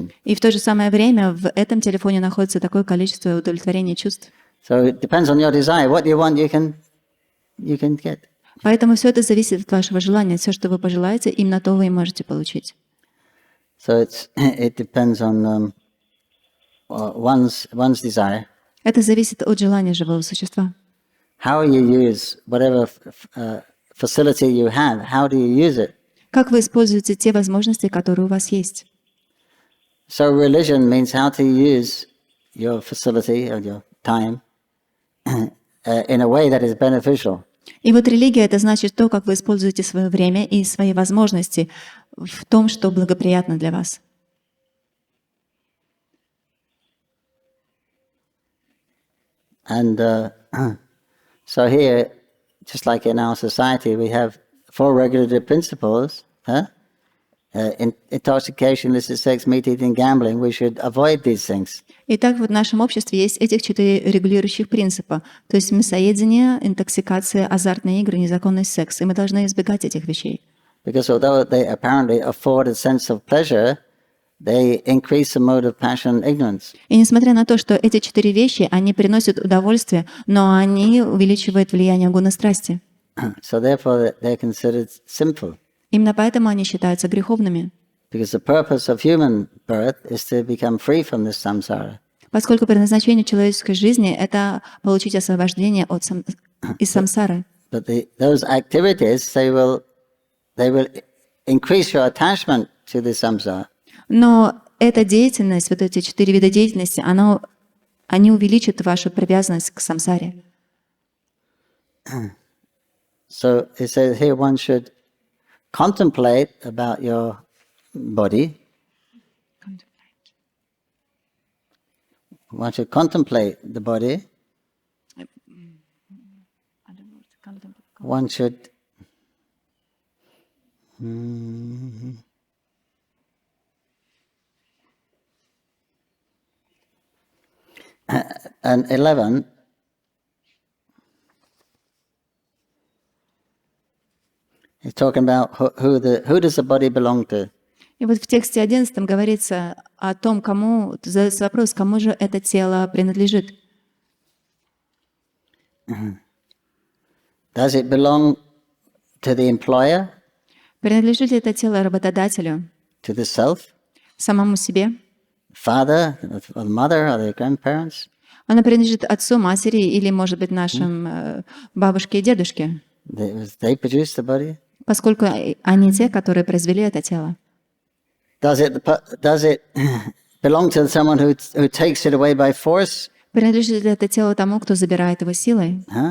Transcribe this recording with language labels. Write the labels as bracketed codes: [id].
[ru] И в то же самое время в этом телефоне находится такое количество удовлетворения чувств. [en] So it depends on your desire. What you want, you can get. [ru] Поэтому все это зависит от вашего желания. Все, что вы пожелаете, именно то вы и можете получить. [en] So it depends on one's desire. [ru] Это зависит от желания живого существа. [en] How you use whatever facility you have, how do you use it? [ru] Как вы используете те возможности, которые у вас есть? [en] So religion means how to use your facility or your time in a way that is beneficial. [ru] И вот религия — это значит то, как вы используете свое время и свои возможности в том, что благоприятно для вас. [en] And so here, just like in our society, we have 4 regulative principles. Intoxication, illicit sex, meat eating, gambling. We should avoid these things. [ru] Итак, вот в нашем обществе есть этих 4 регулирующих принципа. То есть мясоедение, интоксикация, азартные игры, незаконный секс. И мы должны избегать этих вещей. [en] Because although they apparently afford a sense of pleasure, they increase the mode of passion and ignorance. [ru] И несмотря на то, что эти 4 вещи, они приносят удовольствие, но они увеличивают влияние гуна страсти. [en] So therefore they're considered sinful. [ru] Именно поэтому они считаются греховными. [en] Because the purpose of human birth is to become free from this samsara. [ru] Поскольку предназначение человеческой жизни — это получить освобождение из самсары. [en] But those activities, they will increase your attachment to the samsara. [ru] Но эта деятельность, вот эти 4 вида деятельности, они увеличат вашу привязанность к самсаре. [en] So it says here one should contemplate about your body. One should contemplate the body. One should and 11 is talking about who does the body belong to. [ru] И вот в тексте 11 говорится о том, задается вопрос, кому же это тело принадлежит. [en] Does it belong to the employer? [ru] Принадлежит ли это тело работодателю? [en] To the self? [ru] Самому себе? [en] Father, or mother, or the grandparents? [ru] Она принадлежит отцу, матери или, может быть, нашим бабушке и дедушке? [en] They produce the body? [ru] Поскольку они те, которые произвели это тело. [en] Does it belong to someone who takes it away by force? [ru] Принадлежит ли это тело тому, кто забирает его силой?